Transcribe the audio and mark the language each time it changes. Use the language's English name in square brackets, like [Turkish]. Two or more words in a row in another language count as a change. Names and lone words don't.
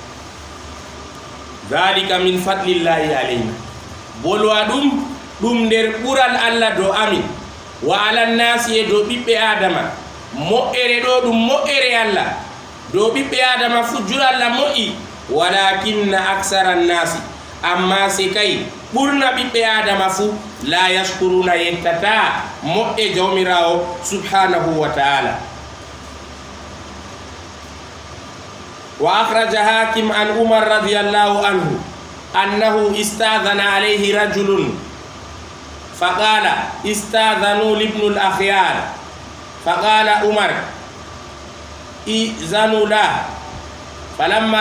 [Arabic] ذلك من فضل الله علينا [Fula] bolwa dum der bural Allah do amin [Arabic] وعلى الناس [Fula] do bibbe adama mo'ere do dum mo'ere Allah do bibbe adama fujura Allah mo'i [Arabic] ولكن أكثر الناس [Fula] amma sikai burna bibbe adama fu [Arabic] لا يشكرون [Fula] yentata mo'e jawmirawo [Arabic] سبحانه وتعالى وأخرج الحاكم عن عمر رضي الله عنه أنه استأذن عليه رجل فقال استأذنوا لابن الأخيار فقال عمر ائذنوا له فلما